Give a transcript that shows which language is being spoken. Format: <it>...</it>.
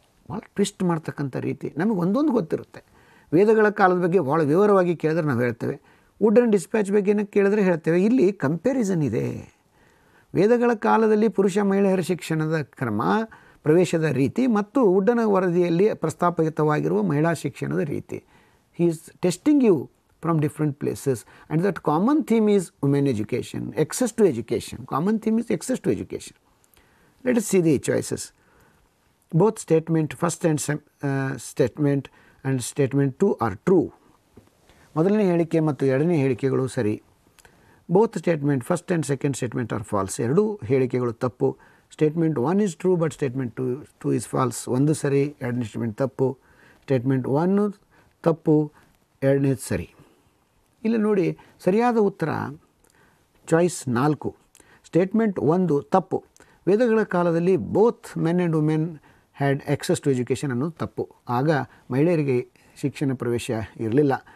<kn>ಭಾಳ ಟ್ವಿಸ್ಟ್ ಮಾಡ್ತಕ್ಕಂಥ ರೀತಿ. ನಮಗೆ ಒಂದೊಂದು ಗೊತ್ತಿರುತ್ತೆ. ವೇದಗಳ ಕಾಲದ ಬಗ್ಗೆ ಭಾಳ ವಿವರವಾಗಿ ಕೇಳಿದ್ರೆ ನಾವು ಹೇಳ್ತೇವೆ, ವುಡ್ಡನ್ ಡಿಸ್ಪ್ಯಾಚ್ ಬಗ್ಗೆ ಕೇಳಿದ್ರೆ ಹೇಳ್ತೇವೆ. ಇಲ್ಲಿ ಕಂಪ್ಯಾರಿಸನ್ ಇದೆ. ವೇದಗಳ ಕಾಲದಲ್ಲಿ ಪುರುಷ ಮಹಿಳೆಯರ ಶಿಕ್ಷಣದ ಕ್ರಮ, ಪ್ರವೇಶದ ರೀತಿ ಮತ್ತು ವುಡ್ಡನ ವರದಿಯಲ್ಲಿ ಪ್ರಸ್ತಾಪಿತವಾಗಿರುವ ಮಹಿಳಾ ಶಿಕ್ಷಣದ ರೀತಿ. He is testing you</kn> <en>from different places, and that common theme is women education, access to education. Common theme is access to education. Let us see the choices. Both statement, first and statement and statement 2 are true.</en> <kn>ಮೊದಲನೇ ಹೇಳಿಕೆ ಮತ್ತು 2ನೇ ಹೇಳಿಕೆಗಳು ಸರಿ.</kn> <en>Both statement, first and second statement are false.</en> <kn>2 ಹೇಳಿಕೆಗಳು ತಪ್ಪು.</kn> <en>Statement 1 is true but statement 2 is false.</en> <kn>ಒಂದು ಸರಿ, 2ನೇ ಸ್ಟೇಟ್ಮೆಂಟ್ ತಪ್ಪು.</kn> <en>Statement 1</en> <kn>ತಪ್ಪು, 2ನೇ ಸರಿ. ಇಲ್ಲಿ ನೋಡಿ, ಸರಿಯಾದ ಉತ್ತರ ಚಾಯ್ಸ್ 4. ಸ್ಟೇಟ್ಮೆಂಟ್ 1 ತಪ್ಪು. ವೇದಗಳ ಕಾಲದಲ್ಲಿ</kn> <en>both men and women had access to education</en> <kn>ಅನ್ನೋದು ತಪ್ಪು. ಆಗ ಮಹಿಳೆಯರಿಗೆ ಶಿಕ್ಷಣ ಪ್ರವೇಶ ಇರಲಿಲ್ಲ.</kn>